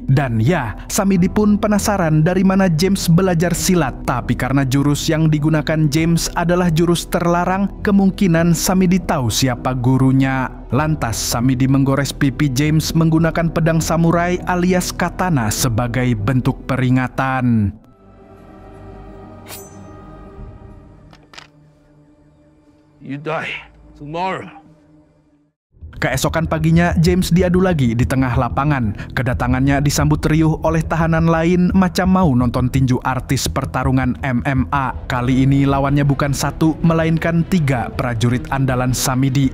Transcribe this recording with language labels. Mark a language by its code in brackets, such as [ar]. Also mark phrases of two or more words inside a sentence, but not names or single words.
[id] Dan ya, Samidi pun penasaran dari mana James belajar silat. Tapi karena jurus yang digunakan James adalah jurus terlarang, kemungkinan Samidi tahu siapa gurunya. Lantas, Samidi menggores pipi James menggunakan pedang samurai alias katana sebagai bentuk peringatan. [en] You die tomorrow. [id] Keesokan paginya, James diadu lagi di tengah lapangan. Kedatangannya disambut riuh oleh tahanan lain macam mau nonton tinju artis pertarungan MMA. Kali ini lawannya bukan 1, melainkan 3 prajurit andalan Samidi.